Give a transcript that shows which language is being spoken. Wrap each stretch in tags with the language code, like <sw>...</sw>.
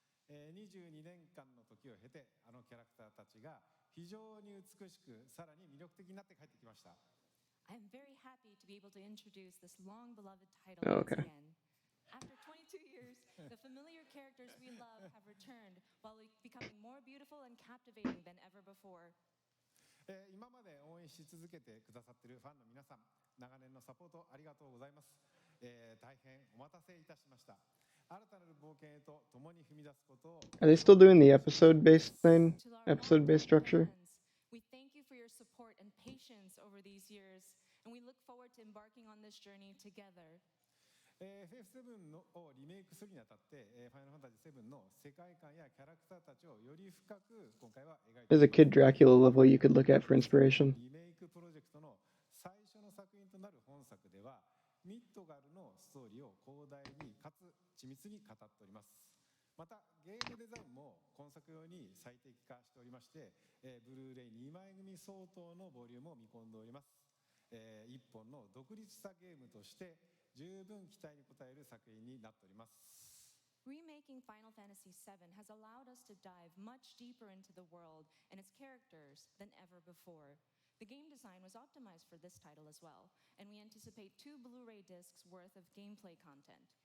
<ja>22年間の時を経て、あのキャラクターたちが非常に美しく、さらに魅力的になって帰ってきました。</ja> <en>I'm very happy to be able to introduce this long-beloved title Oh, once okay. again. After 22 years, the familiar characters we love have returned while becoming more beautiful and captivating than ever before.</en> <ja>今まで応援し続けてくださっているファンの皆さん、長年のサポートありがとうございます。大変お待たせいたしました。新たなる冒険へと共に踏み出すことを。</ja> <en>Are they still doing the episode-based thing? Episode-based structure? We thank you for your support and patience over these years, and we look forward to embarking on this journey together.</en> <ja>FF7 をリメイクするにあたって、ファイナルファンタジー7の世界観やキャラクターたちをより深く今回は描いています。</ja> <en>There's a Kid Dracula level you could look at for inspiration.</en> <ja>リメイクプロジェクトの最初の作品となる本作では、ミッドガルのストーリーを広大にかつ緻密に語っております。またゲームデザインも今作用に最適化しておりまして、ブルーレイ2枚組相当のボリュームを見込んでおります。一本の独立したゲームとして十分期待に応える作品になっております。</ja> <en>Remaking Final Fantasy VII has allowed us to dive much deeper into the world and its characters than ever before. The game design was optimized for this title as well, and we anticipate 2 Blu-ray discs worth of gameplay content.</en>